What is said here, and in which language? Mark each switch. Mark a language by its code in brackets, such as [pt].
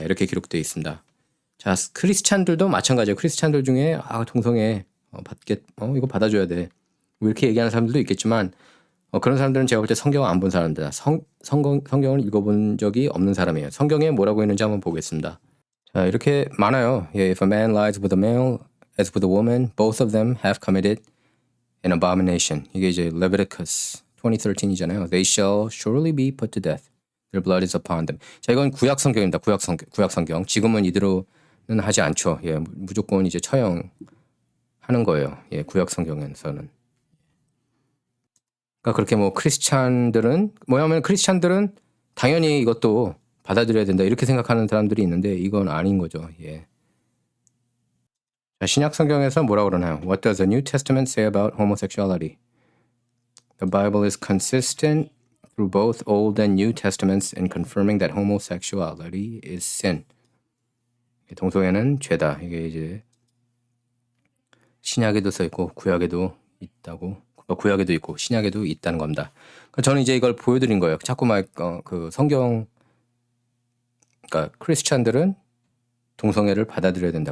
[ko] 이렇게 기록되어 있습니다. 자, 크리스찬들도 마찬가지예요. 크리스찬들 중에 동성애 이거 받아줘야 돼. 뭐 이렇게 얘기하는 사람들도 있겠지만 그런 사람들은 제가 볼 때 성경을 안 본 사람들이다. 성경을 읽어본 적이 없는 사람이에요. 성경에 뭐라고 있는지 한번 보겠습니다. 자, 이렇게 많아요. 예, [en] if a man lies with a male as with a woman, both of them have committed an abomination. [ko] 이게 이제 Leviticus 20:13이잖아요. [en] They shall surely be put to death. Their blood is upon them. [ko] 자, 이건 구약 성경입니다. 구약 성경. 지금은 이대로는 하지 않죠. 예, 무조건 이제 처형하는 거예요. 예, 구약 성경에서는. 그러니까 그렇게 뭐 크리스찬들은 뭐냐면 크리스찬들은 당연히 이것도 받아들여야 된다 이렇게 생각하는 사람들이 있는데 이건 아닌 거죠. 예. 자, 신약 성경에서 뭐라고 그러나요? [en] What does the New Testament say about homosexuality? The Bible is consistent through both Old and New Testaments in confirming that homosexuality is sin. [ko] 동성애는 죄다. 이게 이제 신약에도 써 있고 구약에도 있다고. 구약에도 있고 신약에도 있다는 겁니다. 그러니까 저는 이제 이걸 보여드린 거예요. 자꾸 그 성경, 그러니까 크리스찬들은 동성애를 받아들여야 된다.